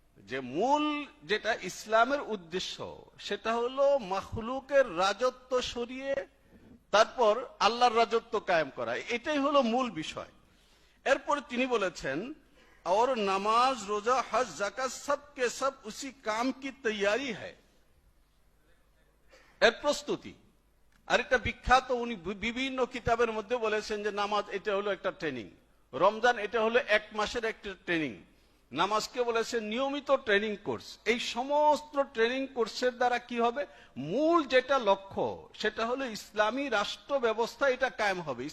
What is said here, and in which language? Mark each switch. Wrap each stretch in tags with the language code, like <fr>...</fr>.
<bn>যে মূল যেটা ইসলামের উদ্দেশ্য সেটা হলো মাখলুকের রাজত্ব সরিয়ে তারপর আল্লাহর রাজত্ব কায়েম করা, এটাই হলো মূল বিষয়। এরপর তিনি বলেছেন</bn> <hi>और नमाज, रोजा, हज, जाकात सब के सब उसी काम की तैयारी है,</hi> <bn>এর প্রস্তুতি। আর এটা বিখ্যাত, উনি বিভিন্ন কিতাবের মধ্যে বলেছেন যে নামাজ এটা হলো একটা ট্রেনিং, রমজান এটা হলো 1 মাসের একটা ট্রেনিং, নামাজকে বলেছে নিয়মিত ট্রেনিং কোর্স। এই সমস্ত ট্রেনিং কোর্সের দ্বারা কি হবে, মূল যেটা লক্ষ্য সেটা হলো ইসলামী রাষ্ট্র ব্যবস্থা, এটা কায়েম হবে।</bn>